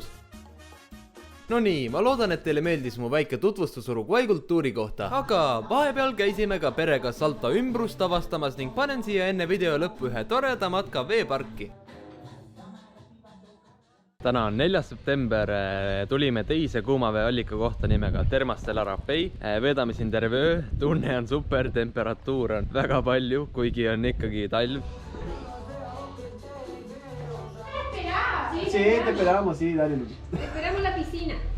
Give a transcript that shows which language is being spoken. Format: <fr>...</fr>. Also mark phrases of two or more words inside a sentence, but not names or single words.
<et>No nii, ma loodan, et teile meeldis mu väike tutvustus Uruguay kultuuri kohta, aga vahepeal käisime ka perega Salto ümbrust avastamas ning panen siia enne video lõppu ühe toreda matka veeparki. Täna on 4. september, tulime teise kuumaveeallika kohta nimega Termastel Arapei. Veedame siin terve öö, tunne on super, temperatuur on väga palju, kuigi on ikkagi talv.</et> <es>Sí, te esperamos, sí, dale. Te esperamos en la piscina.</es>